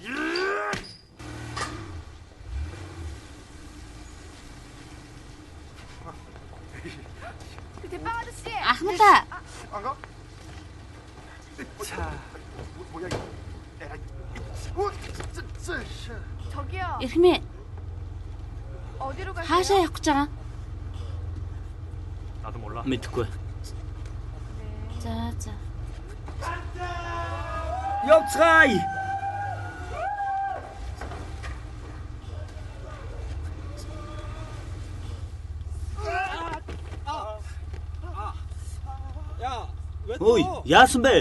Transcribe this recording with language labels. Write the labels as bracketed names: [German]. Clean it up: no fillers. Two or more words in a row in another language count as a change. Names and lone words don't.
[Mongolian] Ахмадаа. [Korean] 저기요. [Mongolian] Эрхмээ. [Korean] 어디로 가세요? [Mongolian] Хаашаа явах гэж байгаа? [Korean] 나도 몰라. [Mongolian] Мэдэхгүй. За. Явцгаая. Ой, яасан бэ?